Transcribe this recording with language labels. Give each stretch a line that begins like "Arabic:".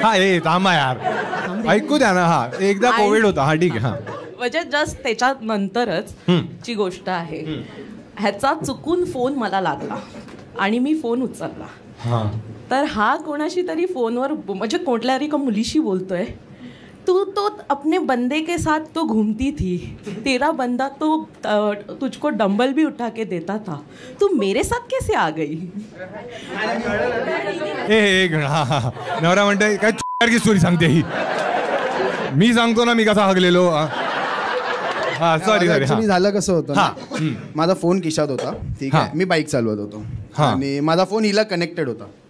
Marathi: हा ए थांबा यार, ऐकू द्या ना. हा एकदा कोविड होता. हा ठीक आहे. हा म्हणजे जस्ट त्याच्या नंतरच ची गोष्ट आहे. ह्याचा चुकून फोन मला लागला आणि मी फोन उचलला. तर हा कोणाशी तरी फोनवर म्हणजे कोणत्या तरी मुलीशी बोलतोय.
Hindi: तू तो अपने बंदे के साथ तो घूमती थी, तेरा बंदा तो तुझको डंबल भी उठा के देता था, तू मेरे साथ कैसे आ गई?
Marathi: एक नवरा म्हणते काय की स्टोरी सांगते ही. मी सांगतो ना मी कसा हगलेलो. हा सॉरी ऍक्च्युली झालं कसं होतं ना, माझा फोन खिशात होता. ठीक आहे, मी बाईक चालवत होतो आणि माझा फोन हिला कनेक्टेड होता.